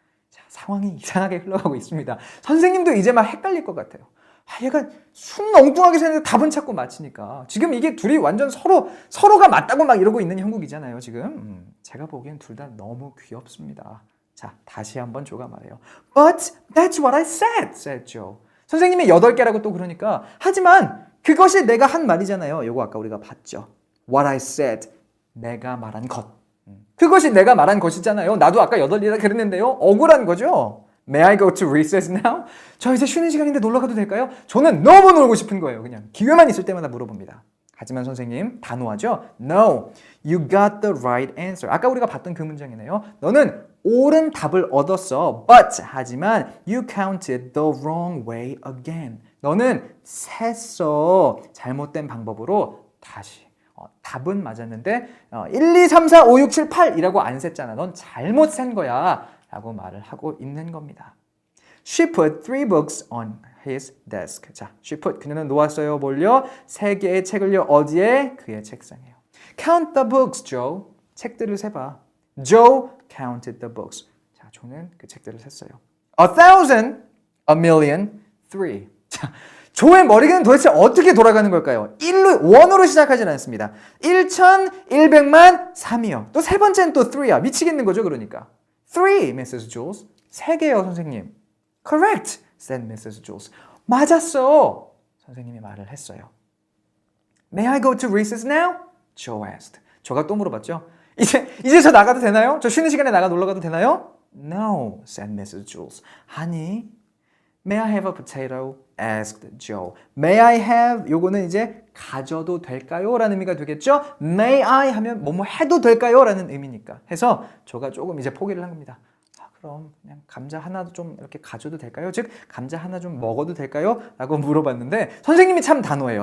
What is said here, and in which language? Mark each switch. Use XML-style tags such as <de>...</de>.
<ko>자, 상황이 이상하게 흘러가고 있습니다. 선생님도 이제 막 헷갈릴 것 같아요. 얘가 순 엉뚱하게 생겼는데 답은 찾고 맞히니까. 지금 이게 둘이 완전 서로가 맞다고 막 이러고 있는 형국이잖아요, 지금. 제가 보기엔 둘 다 너무 귀엽습니다. 자, 다시 한번 조가 말해요.</ko> <en>But that's what I said Joe.</en> <ko>선생님이 8개라고 또 그러니까. 하지만 그것이 내가 한 말이잖아요. 요거 아까 우리가 봤죠.</ko> <en>What I said.</en> <ko>내가 말한 것. 그것이 내가 말한 것이잖아요. 나도 아까 8이라 그랬는데요. 억울한 거죠.</ko> <en>May I go to recess now?</en> <ko>저 이제 쉬는 시간인데 놀러 가도 될까요? 저는 너무 놀고 싶은 거예요. 그냥 기회만 있을 때마다 물어봅니다. 하지만 선생님 단호하죠?</ko> <en>No, you got the right answer.</en> <ko>아까 우리가 봤던 그 문장이네요. 너는 옳은 답을 얻었어.</ko> <en>But</en> <ko>하지만</ko> <en>you counted the wrong way again.</en> <ko>너는 셌어. 잘못된 방법으로 다시. 답은 맞았는데 1, 2, 3, 4, 5, 6, 7, 8이라고 안 셌잖아. 넌 잘못 센 거야. 라고 말을 하고 있는 겁니다.</ko> <en>She put 3 books on his desk.</en> <ko>자,</ko> <en>she put</en> <ko>그녀는 놓았어요. 뭘요? 3개의 책을요. 어디에? 그의 책상에요.</ko> <en>Count the books, Joe.</en> <ko>책들을 세봐.</ko> <en>Joe counted the books.</en> <ko>자, 조는 그 책들을 셌어요. 1,000, 1,000,000, 3. 자, 조의 머리는 도대체 어떻게 돌아가는 걸까요? 1으로 시작하진 않습니다. 1,100만 3이요. 또 세 번째는 또 3야. 미치겠는 거죠, 그러니까.</ko> <en>3, Mrs. Jules.</en> <ko>3개요, 선생님.</ko> <en>Correct, said Mrs. Jules.</en> <ko>맞았어. 선생님이 말을 했어요.</ko> <en>May I go to recess now? Joe asked.</en> <ko>조가 또 물어봤죠. 이제 저 나가도 되나요? 저 쉬는 시간에 놀러 가도 되나요?</ko> <en>No, said Mrs. Jules.</en> <ko>아니,</ko> <en>May I have a potato? asked Joe. May I have?</en> <ko>요거는 이제 가져도 될까요? 라는 의미가 되겠죠? May I 하면 뭐뭐 해도 될까요? 라는 의미니까. 해서 조가 조금 이제 포기를 한 겁니다. 그럼 그냥 감자 하나도 좀 이렇게 가져도 될까요? 즉 감자 하나 좀 먹어도 될까요? 라고 물어봤는데 선생님이 참 단호해요.</ko>